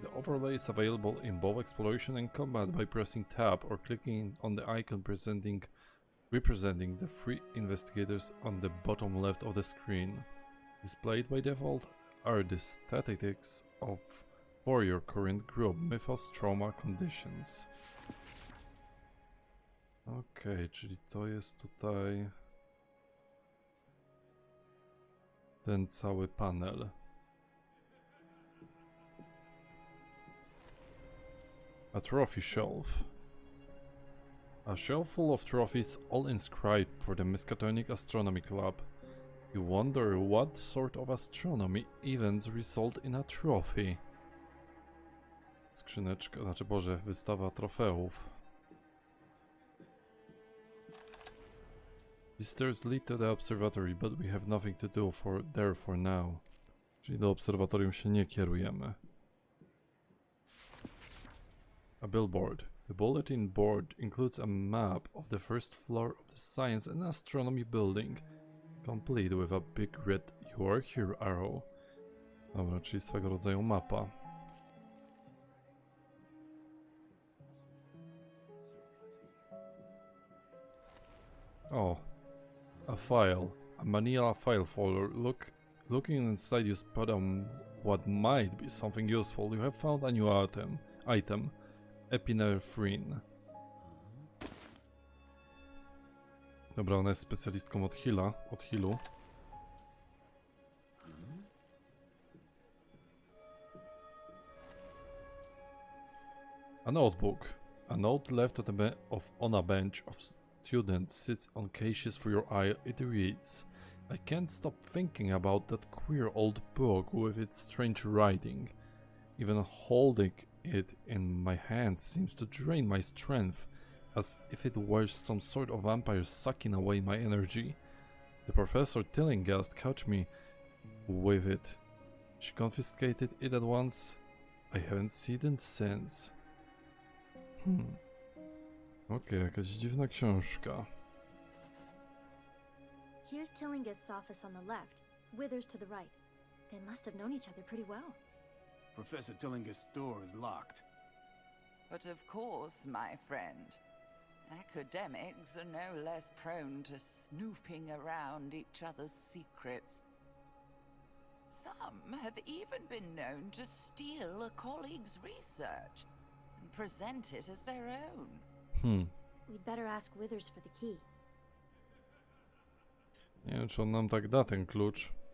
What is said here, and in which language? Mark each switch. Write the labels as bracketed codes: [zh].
[en] The overlay is available in both Exploration and Combat by pressing Tab or clicking on the icon representing the three investigators on the bottom left of the screen. Displayed by default are the statistics for your current group, mythos, trauma, conditions. [pl] Okej, czyli to jest tutaj ten cały panel. [en] A trophy shelf. A shelf full of trophies, all inscribed for the Miskatonic Astronomy Club. You wonder what sort of astronomy events result in a trophy. [pl] Skrzyneczka, znaczy Boże, wystawa trofeów. [en] The stairs lead to the observatory, but we have nothing to do there for now. [pl] Czyli do obserwatorium się nie kierujemy. [en] A billboard. The bulletin board includes a map of the first floor of the Science and Astronomy building, complete with a big red "You are here" arrow. [pl] Dobra, czyli swego rodzaju mapa. [en] O, a file, a manila file folder. Looking inside, you spot what might be something useful. You have found a new item, epinephrine. [pl] Dobra, ona jest specjalistką od healu. [en] A notebook. A note left on a bench of students sits on cases for your eye. It reads, "I can't stop thinking about that queer old book with its strange writing. Even holding it in my hands seems to drain my strength. as if it were some sort of vampire sucking away my energy. The Professor Tillinghast caught me with it. She confiscated it at once. I haven't seen it since. [pl] Okej, jakaś dziwna książka. [en] Here's Tillinghast's office on the left, Withers to the right. They must have known each other pretty well. Professor Tillinghast's door is locked. But of course, my friend, academics are no less prone to snooping around each other's secrets. Some have even been known to steal a colleague's research and present it as their own. We'd better ask Withers for the key. [pl] Nie wiem, czy on nam tak da ten klucz.